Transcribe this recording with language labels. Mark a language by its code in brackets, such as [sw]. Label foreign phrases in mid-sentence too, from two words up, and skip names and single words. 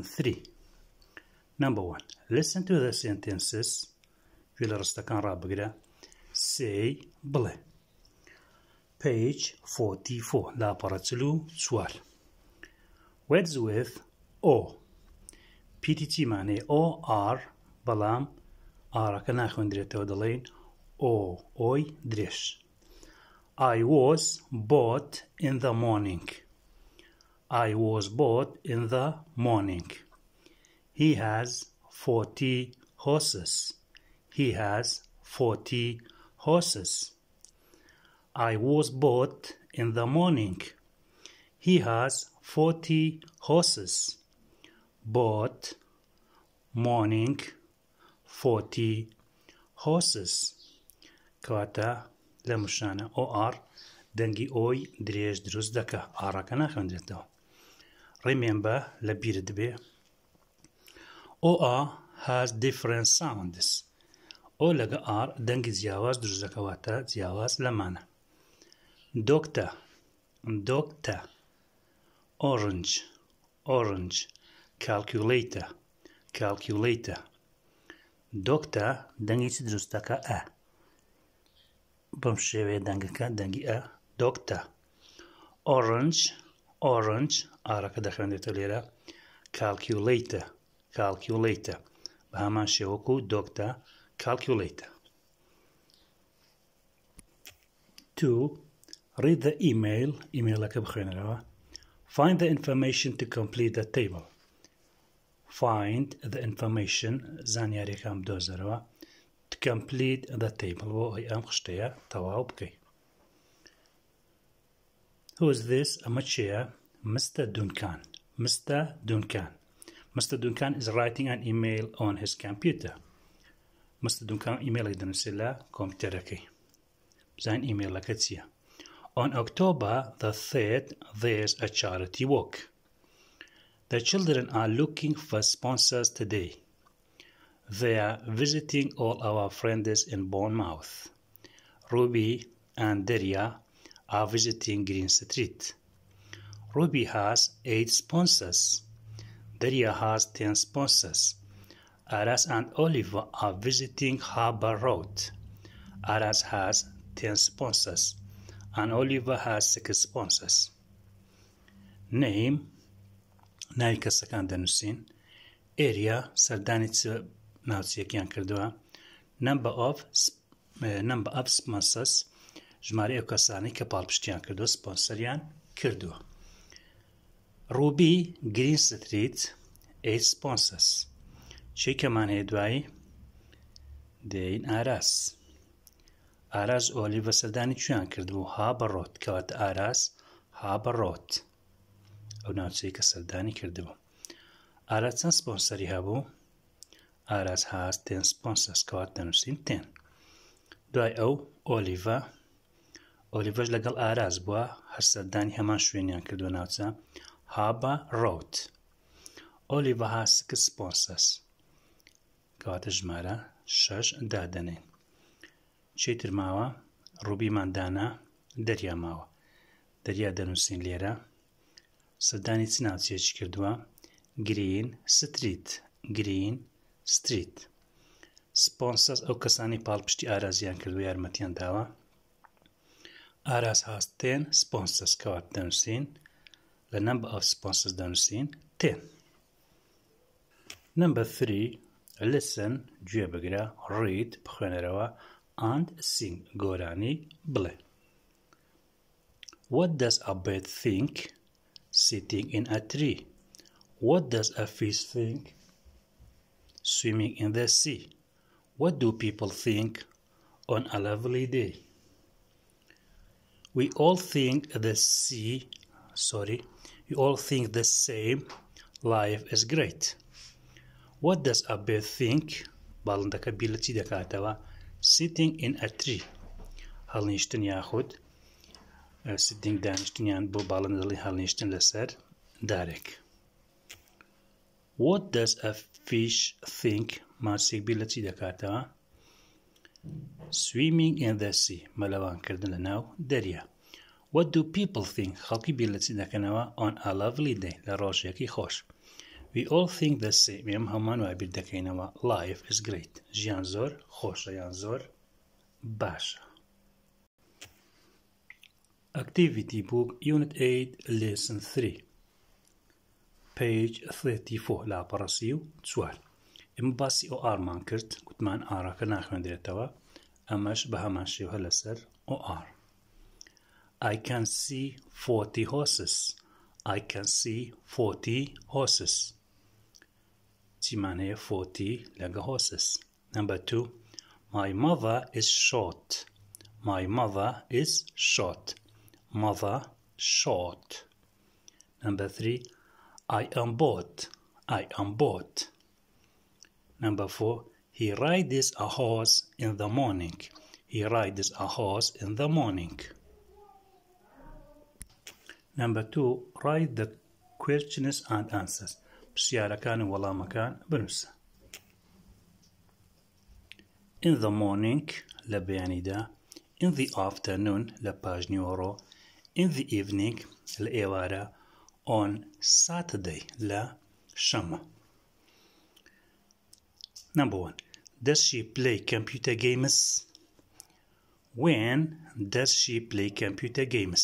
[en] 3 Number 1 Listen to the sentences [ckb] گوێ لە ڕستەکان ڕابگرە [en] Say بڵێ Page 44 لاپەڕە 44 Words with O [ckb] پیتی چی مانەیە [en] O-R [ckb] بەڵام ئارەکە ناخوێندرێتەوە دەڵێن ئۆی درێژ [en] I was bought in the morning. I was bought in the morning. He has 40 horses. He has 40 horses. I was bought in the morning. He has 40 horses. Bought, morning, 40 horses. [ckb] کەواتە لە مشانە OR دەنگی ئۆی درێژ دروست دەکە ئاڕەکە ناخوێندرێتەوە Remember لە بیرت بێ [en] OR has different sounds O [ckb] لەگە R دەنگی جیاواز دروست دەکەواتە جیاواز لەمانە [en] Doctor Doctor Orange Orange Calculator Calculator [ckb] Doctor دەنگی چی دروست دەکە ئە بەم شێوەیە دەنگەکە دەنگی ئە [en] Doctor Orange Orange [ckb] ئارەکە دەخوێنرێتە لێرە [en] Calculator Calculator [ckb] بە هەمان شێوەکو [en] Doctor Calculator [ckb] 2. [en] Read the email [ckb] ئیمێلەکە بخوێنەرەوە [en] Find the information to complete the table Find the information [ckb] زانیاریەکان بدۆزەرەوە [en] to complete the table [ckb] بۆ ئەی ئەم خشتەیە تەواو بکەی [en] Who is this? [ckb] ئەمە چییە؟ Mr. [en] Duncan Mr. Duncan Mr. Duncan is writing an email on his computer Mr. Duncan [ckb] ئیمێڵێک دەنووسێت لە کۆمپیوتەرەکەی بزانین ئیمێڵەکە چییە [en] On October the 3rd there's a charity walk The children are looking for sponsors today They are visiting all our friends in Bournemouth. Ruby and Daria are visiting Green Street. Ruby has 8 sponsors. Daria has 10 sponsors. Aras and Oliver are visiting Harbour Road. Aras has 10 sponsors. And Oliver has 6 sponsors. [ckb] Name ناوی کەسەکان دەنووسین Area سەردانی ناوچیەکیان کردووە [en] number of sponsors [ckb] ژمارە ئەو کەسانی کە پاڵپشتیان کردووە سپۆنسەریان کردووە Ruby Green Street 8 sponsors چی کەمان هەیە دوایی دێین ئاراس ئۆلیڤە سەردانی کوێیان کردبوو Harbour Road کەواتە ئاراس Harbour Road ئەو ناوچەی کە سەردانی کردبوو ئاراس چەند سپۆنسەری هەبوو [en] Aras has 10 sponsors [ckb] کەواتە دەنووسین 10 دوای ئەو ئۆلیڤەش لەگەڵ ئاراس بووە هەر سەردانی هەمان شوێنیان کردووە ناوچە Harbour Road [en] Oliver has 6 sponsors [ckb] کەواتە ژمارە 6 دادەنێن چیتر ماوە ڕوبیمان دانا دەریا ماوە دەریا دەنووسین لێرە سەردانی چ ناوچەیەکی کردووە Green [en] Street Sponsors [ckb] ئەو کەسانی پاڵپشتی ئارازیان کردو یارمەتیان داوە [en] Aras has 10 sponsors [ckb] کەواتە دەنووسین لە [en] number of sponsors دەنووسین 10 Number 3 Listen [ckb] گوێ بگرە [en] Read بخوێنەرەوە and sing [ckb] گۆرانی بڵێ [en] What does a bird think sitting in a tree? What does a fish think swimming in the sea? What do people think on a lovely day? We all think the same life is great. What does a bird think? [ckb] باڵندەکە بیر لە چی دەکاتەوە [en] sitting in a tree [ckb] هەڵنیشتن یاخود sitting دانیشتنیان بۆ باڵندە دەڵێن هەڵنیشتن لەسەر دارێک [en] What does a fish think [ckb] ماسێک بیر لە چی دەکاتەوە [en] swimming in the sea [ckb] مەلەوان کردن لە ناو دەریا. [en] What do people think [ckb] خەڵکی بیر لە چی دەکەنەوە [en] on a lovely day [ckb] لە ڕۆژێکی خۆش. [en] We all think the same [ckb] ئێمە هەمومان وای بیر دەکەینەوە [en] life is great [ckb] ژیان زۆر خۆشە یان زۆر باشە. [en] Activity book unit 8 lesson 3 page 34 [ckb] لاپەڕەسی و 4 ئێمە باسی OR مان کرد گوتمان ئاڕەکە ناخوێندرێتەوە ئەمەش بە هەمان شێوە لەسەر OR. [en] I can see 40 horses. I can see 40 horses. [ckb] چیمان هەیە 40 لەگە horses. [en] Number 2 My mother is short. My mother is short. Mother short. Number 3 I am bored. I am bored. Number 4 He rides a horse in the morning. He rides a horse in the morning. Number 2 write the questions and answers. [ckb] پرسیارەکان و وەڵامەکان بنووسە. [en] In the morning [ckb] لە بەیانیدا. [en] In the afternoon [ckb] لە پاژنیوەڕۆ. [en] In the evening [ckb] لە ئێوارە. [en] On Saturday [ckb] لە شەمە. [en] Number 1 Does she play computer games? When does she play computer games?